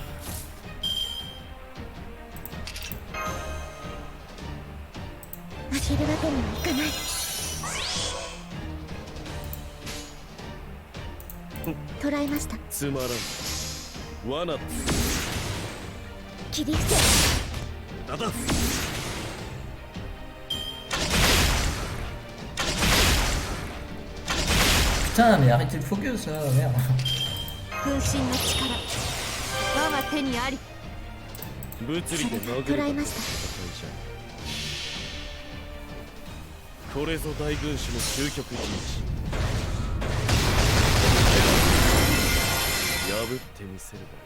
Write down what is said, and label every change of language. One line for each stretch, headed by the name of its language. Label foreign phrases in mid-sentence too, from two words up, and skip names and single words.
Japanese: 負けるわけにはいかない捕らえましたつまらん罠だ切り伏せ無駄だ
French: Putain, mais arrêtez le focus là, merde.
Japanese: 風神の力我が手にあり物理で殴捕るらえましたじゃこれぞ大軍師の究極人知破ってみせれ